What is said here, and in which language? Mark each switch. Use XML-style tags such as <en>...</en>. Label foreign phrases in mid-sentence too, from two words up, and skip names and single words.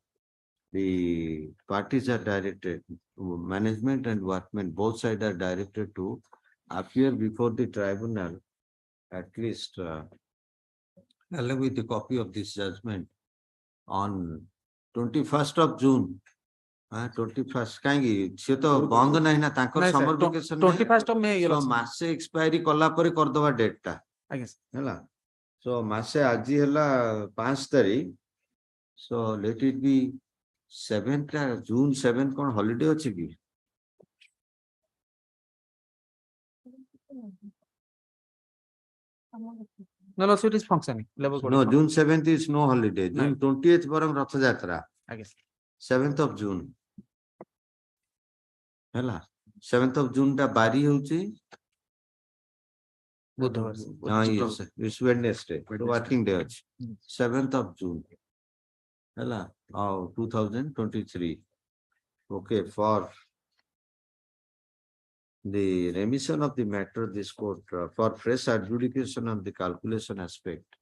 <en>The parties are directed, management and workmen, both sides are directed to appear before the tribunal, at least along with a copy of this judgment on 21st of June. 21st,</en> <or>କାହିଁକି ସେ ତ ବନ୍ଦ ନାହିଁ ନା ତାଙ୍କର ନାଇଁ sir,</or> <en>summer vacation 21st of May, your so lordship.</en> <or>ମାସେ expiry କଲା ପରେ କରିଦବା ଡେଟ୍ ଟା ଆଜ୍ଞା sir. ହେଲା so ମାସେ ଆଜି ହେଲା 5 ତାରିଖ</or> <en>so let it be 7th June 7th</en> <or>କଣ holiday ଅଛି କି?</or> <en>No, lordship, it is functioning. Labour Court No, is June 7th is no holiday. June 20th</en> <or>ବରଂ ରଥଯାତ୍ରା.</or> <en>functioning. Yes. 7th of June. ହେଲା 7th of June</en> <or>ଟା ବାରି ହଉଛି</or> <en>yes, it's Wednesday. Working day ଅଛି. 7th of June. ହେଲା 2023. Okay, for the remission of the matter, this court for fresh adjudication of the calculation aspect</en>